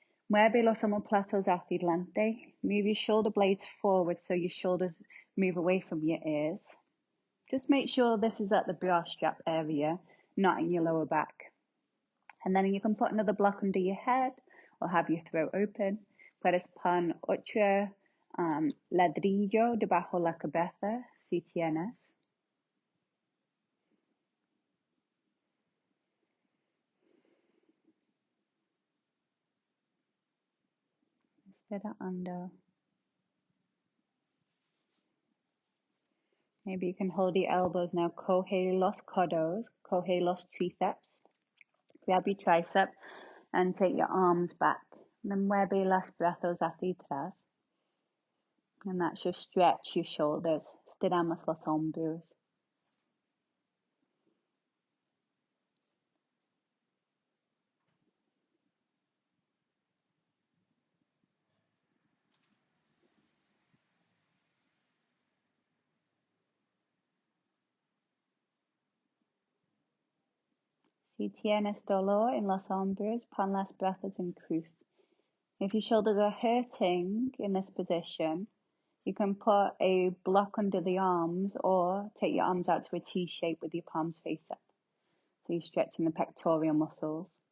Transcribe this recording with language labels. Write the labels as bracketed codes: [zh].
[es] Mueve los omoplatos hacia adelante. [en] Move your shoulder blades forward so your shoulders move away from your ears. Just make sure this is at the bra strap area, not in your lower back. And then you can put another block under your head or have your throat open. [es] Puedes pon otro ladrillo debajo la cabeza si tienes. Respira hondo. [en] Maybe you can hold your elbows now. [es] Coge los codos, coge los tríceps. [en] Grab your tricep and take your arms back. And then [es] mueve los brazos hacia atrás. [en] And that's just stretch your shoulders. [es] Estiramos los hombros. Si tienes dolor en los hombros, pon los brazos en cruz. [en] If your shoulders are hurting in this position, you can put a block under the arms or take your arms out to a T shape with your palms face up. So you're stretching the pectoral muscles.